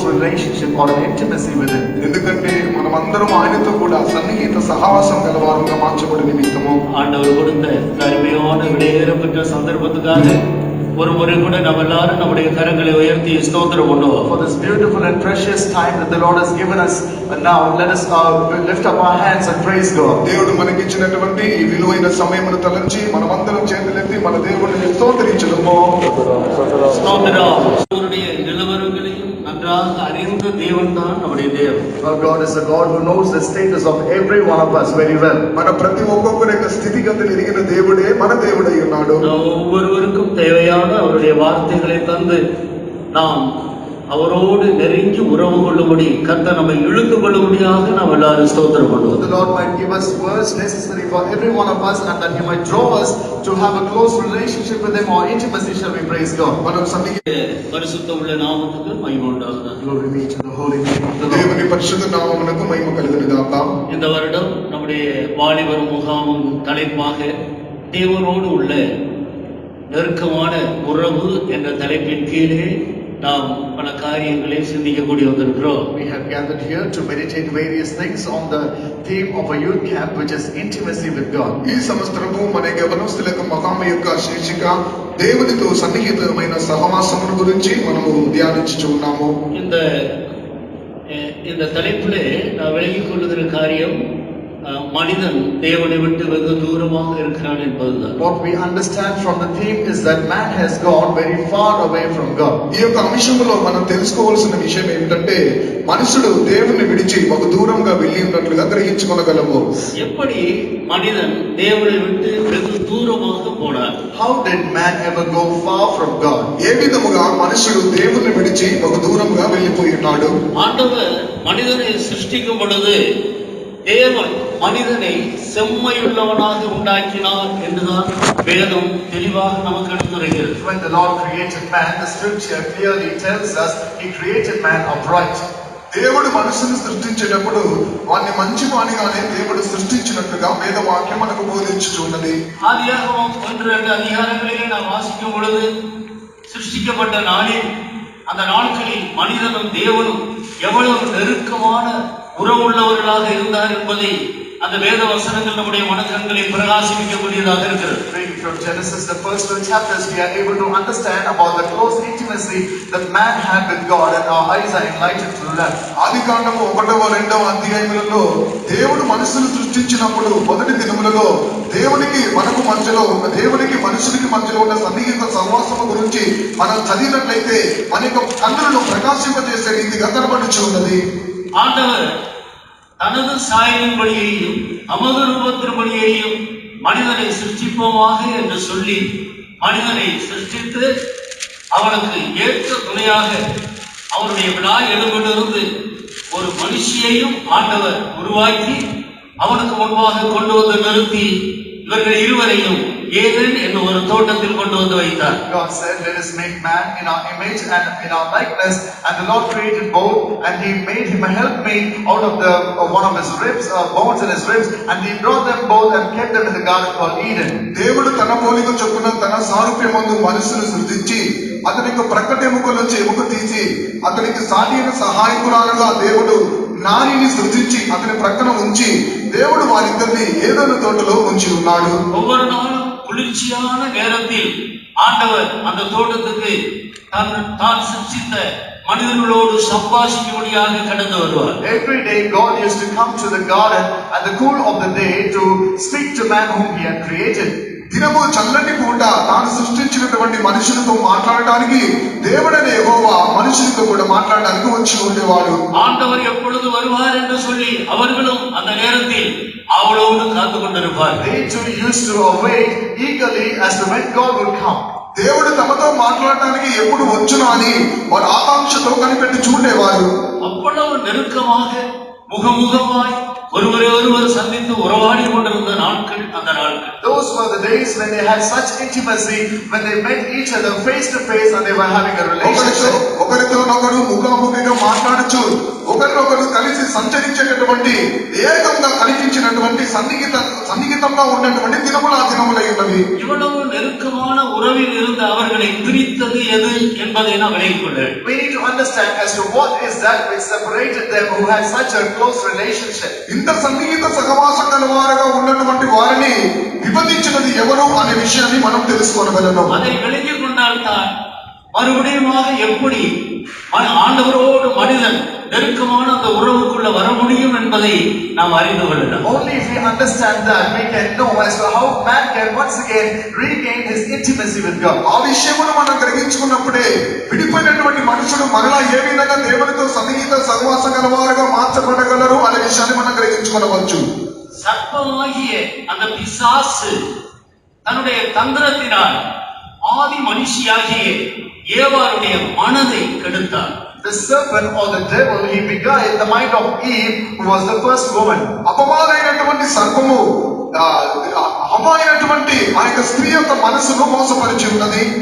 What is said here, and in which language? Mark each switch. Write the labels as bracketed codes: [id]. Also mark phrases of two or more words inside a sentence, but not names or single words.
[en] relationship or an intimacy with him. [te] ఎందుకంటే మనమందరం ఆయనతో కూడా సన్నిహిత సహవాసం గలవారుగా మార్చబడి నిమిత్తము [ta] ஆண்டவர் கொடுத்த அருமையான விலையேறப்பட்ட சந்தர்ப்பத்துக்காக ஒரு முறை கூட நம்ம எல்லாரும் நம்முடைய கரங்களை உயர்த்தி ஸ்தோத்திரம் பண்ணுவோம். [en] For this beautiful and precious time that the Lord has given us, and now let us lift up our hands and praise God. [te] దేవుడు మనకి ఇచ్చినటువంటి ఈ విలువైన సమయమును తలంచి మనమందరం చేతులెత్తి మన దేవుడిని స్తోత్రించడము. [ta] ஸ்தோத்திரம். அவருடைய நிலவரங்களையும் நன்றாக அறிந்த தேவன் தான் நம்முடைய தேவன். [en] Our God is a God who knows the status of every one of us very well. [te] మన ప్రతి ఒక్కొక్కరి యొక్క స్థితిగతులు ఎరిగిన దేవుడే మన దేవుడై ఉన్నాడు. [ta] ஒவ்வொருவருக்கும் தேவையான அவருடைய வார்த்தைகளை தந்து நாம் அவரோடு நெருங்கி உறவு கொள்ளும்படி கர்த்தர் நம்மை இழுத்து கொள்ளும்படியாக நாம் எல்லாரும் ஸ்தோத்திரம் பண்ணுவோம். [en] The Lord might give us words necessary for every one of us, and that He might draw us to have a close relationship with Him or intimacy. Shall we praise God? [te] మనం సన్నిహిత [ta] பரிசுத்த உள்ள நாமத்துக்கு மகிமை உண்டாகுக. [en] Glory be to the holy name of the Lord. [te] దేవుని పరిశుద్ధ నామమునకు మహిమ కలుగును గాక. [ta] இந்த வருடம் நம்முடைய வாலிபர் முகாமும் தலைப்பாக தேவனோடு உள்ள நெருக்கமான உறவு என்ற தலைப்பின் கீழே நாம் பல காரியங்களை சிந்திக்கக்கூடிய வந்திருக்கிறோம். [en] We have gathered here to meditate various things on the theme of a youth camp, which is intimacy with God. [te] ఈ సంవత్సరము మన యవనస్తులకు మహామ యొక్క శీర్షిక దేవునితో సన్నిహితమైన సహవాసమును గురించి మనము ధ్యానించుచున్నాము. [ta] இந்த தலைப்பிலே நான் விலகிக் கொள்ளுகிற காரியம் மனிதன் தேவனை விட்டு வெகு தூரமாக இருக்கிறான் என்பதுதான். [en] What we understand from the theme is that man has gone very far away from God. [te] ఈ యొక్క అంశంలో మనం తెలుసుకోవాల్సిన విషయం ఏమిటంటే మనుషుడు దేవుని విడిచి బహు దూరంగా వెళ్ళి ఉన్నట్లుగా గ్రహించుకొనగలము. [ta] எப்படி మనిதன் தேவனை விட்டு வெகு தூரமாக போனார்? [en] How did man ever go far from God? [te] ఏ విధముగా మనుషుడు దేవుని విడిచి బహు దూరంగా వెళ్ళిపోయి ఉన్నాడు? [ta] ஆண்டவர் மனிதனை சிருஷ்டிக்கும் பொழுது தேவன் மனிதனை செம்மையுள்ளவனாக உண்டாக்கினார் என்றுதான் வேதம் தெளிவாக நமக்கு எடுத்துரைக்கிறது. [en] When the Lord created man, the scripture clearly tells us He created man upright. [te] దేవుడు మనుషుని సృష్టించినప్పుడు వారిని మంచి వానిగానే దేవుడు సృష్టించినట్లుగా వేదవాక్యం మనకు బోధించుచున్నది. [ta] ஆதியாகமம் 1-2 அதிகாரங்களிலே நாம் வாசிக்கும் பொழுது சிருஷ்டிக்கப்பட்ட நாளில் அந்த நாட்களில் மனிதனும் தேவனும் எவ்வளவு நெருக்கமான உறவுள்ளவர்களாக இருந்தார் என்பதை அந்த வேத வசனங்கள் நம்முடைய மனக்கண்களை பிரகாசிக்கக்கூடியதாக இருக்கிறது. [en] Reading from Genesis, the first 2 chapters, we are able to understand about the close intimacy that man had with God, and our eyes are enlightened through that. [te] ఆదికాండము 1-2 అధ్యాయములలో దేవుడు మనుషులు సృష్టించినప్పుడు మొదటి దినములలో దేవునికి మనకు మధ్యలో దేవునికి మనుషునికి మధ్యలో ఉన్న సన్నిహిత సహవాసము గురించి మనం చదివినట్లయితే మన యొక్క కన్నులను ప్రకాశింపజేసే రీతిగా కనబడుచున్నది. [ta] ஆண்டவர் தனது சாயலின்படியையும் நமது ரூபத்தின்படியையும் மனிதனை சிருஷ்டிப்போமாக என்று சொல்லி மனிதனை சிருஷ்டித்து அவனுக்கு ஏற்ற துணையாக அவருடைய விழா எழும்பிலிருந்து ஒரு மனுஷியையும் ஆண்டவர் உருவாக்கி அவனுக்கு முன்பாக கொண்டு வந்து நிறுத்தி இவர்கள் இருவரையும் ஏதேன் என்ற ஒரு தோட்டத்தில் கொண்டு வந்து வைத்தார். [en] God said, let us make man in our image and in our likeness, and the Lord created both, and He made him a helpmate out of one of his ribs, bones in his ribs, and He brought them both and kept them in the garden called Eden. [te] దేవుడు తన పోలిక చొప్పున తన సారూప్యమందు మనుషును సృష్టించి అతనికి ప్రక్కట ఎముకల నుంచి ఎముక తీసి అతనికి సాటిన సహాయకురాలుగా దేవుడు నారిని సృష్టించి అతని ప్రక్కన ఉంచి దేవుడు వారిద్దరిని ఏదైనా తోటలో ఉంచి ఉన్నాడు. [ta] ஒவ்வொரு நாளும் குளிர்ச்சியான நேரத்தில் ஆண்டவர் அந்த தோட்டத்துக்கு தான் சிருஷ்டித்த மனிதர்களோடு சம்பாஷிக்கும்படியாக கடந்து வருவார். [en] Every day God used to come to the garden at the cool of the day to speak to man whom He had created. [te] దినము చల్లటి పూట తాను సృష్టించినటువంటి మనుషులతో మాట్లాడడానికి దేవుడైన యెహోవా మనుషులతో కూడా మాట్లాడడానికి వచ్చి ఉండేవాడు. [ta] ஆண்டவர் எப்பொழுது வருவார் என்று சொல்லி அவர்களும் அந்த நேரத்தில் அவளோடு காத்து கொண்டிருப்பார். [en] They too used to await eagerly as to when God would come. [te] దేవుడు తమతో మాట్లాడడానికి ఎప్పుడు వచ్చును అని వారు ఆకాంక్షతో కనిపెట్టి చూడేవారు. [ta] அவ்வளவு நெருக்கமாக முகமுகமாய் ஒருவரை ஒருவர் சந்தித்து உறவாடி கொண்டிருந்த நாட்கள் அந்த நாட்கள். [en] Those were the days when they had such intimacy, when they met each other face to face and they were having a relationship. [te] ఒకరితోనొకరు ముఖాముఖిగా మాట్లాడుచు ఒకరినొకరు కలిసి సంచరించేటటువంటి ఏకంగా కనిపించినటువంటి సన్నిహితంగా ఉన్నటువంటి దినములు ఆ దినములై ఉన్నవి. [ta] இவ்வளவு நெருக்கமான உறவில் இருந்த அவர்களை பிரித்தது எது என்பதை நாம் விளங்கிக் கொள்ள வேண்டும். [en] We need to understand as to what is that which separated them who had such a close relationship. [te] ఇంత సన్నిహిత సహవాసం గల వారుగా ఉన్నటువంటి వారిని విభజించినది ఎవరు అనే విషయాన్ని మనం తెలుసుకోగలను. [ta] அதை விளங்கிக் கொண்டால்தான் மறுபடியுமாக எப்படி ஆண்டவரோடு மனிதன் நெருக்கமான அந்த உறவுக்குள்ள வர முடியும் என்பதை நாம் அறிந்து கொள்ளலாம். [en] Only if we understand that we can know as to how man can once again regain his intimacy with God. [te] ఆ విషయమును మనం గ్రహించుకున్నప్పుడే విడిపోయినటువంటి మనుషులు మరలా ఏ విధంగా దేవునితో సన్నిహిత సహవాసం గల వారుగా మార్చబడగలరు అనే విషయాన్ని మనం గ్రహించుకోవచ్చు. [ta] சர்ப்பமாகிய அந்த பிசாசு தன்னுடைய தந்திரத்தினால் ஆதி மனுஷியாகிய ஏவாளுடைய மனதை கெடுத்தார். [en] The serpent or the devil, he beguiled the mind of Eve, who was the first woman. [te] అపవాదైనటువంటి సర్పము హవ్వ అయినటువంటి ఆ యొక్క స్త్రీ యొక్క మనసును మోసపరిచి ఉన్నది.